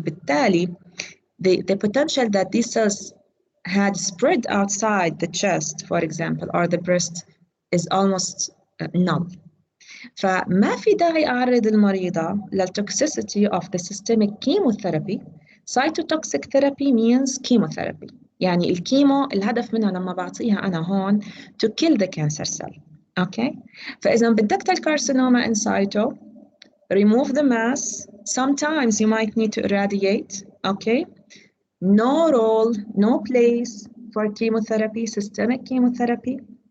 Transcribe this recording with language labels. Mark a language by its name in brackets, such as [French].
[Arabic] بالتالي [English] the potential that these cells had spread outside the chest, for example, or the breast is almost null. [Arabic] فما في داعي أعرض المريضة لل [English] toxicity of the systemic chemotherapy. Cytotoxic therapy means chemotherapy. [Arabic] يعني الكيمو الهدف منها لما بعطيها أنا هون [English] to kill the cancer cell. [Arabic] اوكي. فاذا بدك الكارسينوما [English] in situ, remove the mass. Sometimes you might need to irradiate. Okay. No role, no place for chemotherapy, systemic chemotherapy.